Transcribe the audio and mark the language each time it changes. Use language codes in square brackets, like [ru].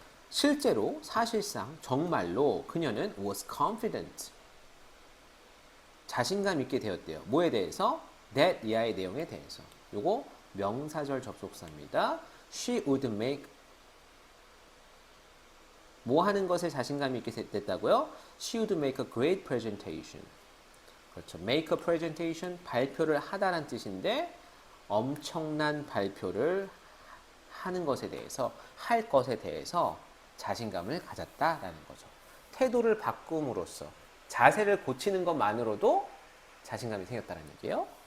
[ko] 실제로 사실상 정말로 그녀는 [en] was confident. [ko] 자신감 있게 되었대요. 뭐에 대해서? that 이하의 내용에 대해서. 요거 명사절 접속사입니다. [en] She would make [ko] 뭐 하는 것에 자신감이 있게 됐다고요? [en] She would make a great presentation. [ko] 그렇죠. [en] make a presentation, [ko] 발표를 하다란 뜻인데 엄청난 발표를 하는 것에 대해서, 할 것에 대해서 자신감을 가졌다라는 거죠. 태도를 바꿈으로써, 자세를 고치는 것만으로도 자신감이 생겼다는 얘기예요.